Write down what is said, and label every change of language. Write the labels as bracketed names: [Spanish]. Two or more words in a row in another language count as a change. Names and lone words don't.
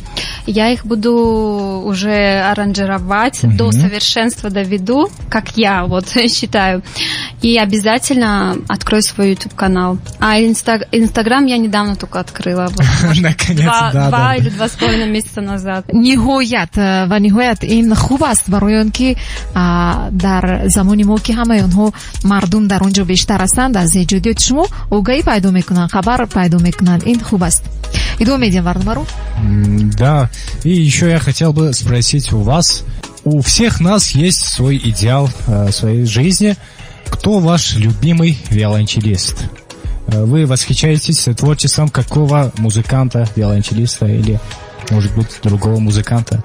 [Russian] Я их буду уже аранжировать, до совершенства доведу, как я вот считаю. И обязательно открою свой YouTube-канал. А Инстаграм я недавно только открыла. Наконец-то, два или 2,5 месяца назад. [Tajik] ниҳоят ва ниҳоят ин хуб аст барои он ки дар замони мо ки ҳамаи онҳо мардум дар он ҷо бештар ҳастанд, аз эҷодиёти шумо огаҳӣ пайдо мекунанд, хабар пайдо мекунанд. Ин хуб аст. Идома медиҳем барномаро. [Russian] Да, и еще я хотел бы спросить у вас, у всех нас есть свой идеал своей жизни. Кто ваш любимый виолончелист? Вы восхищаетесь творчеством какого музыканта, виолончелиста или, может быть, другого музыканта?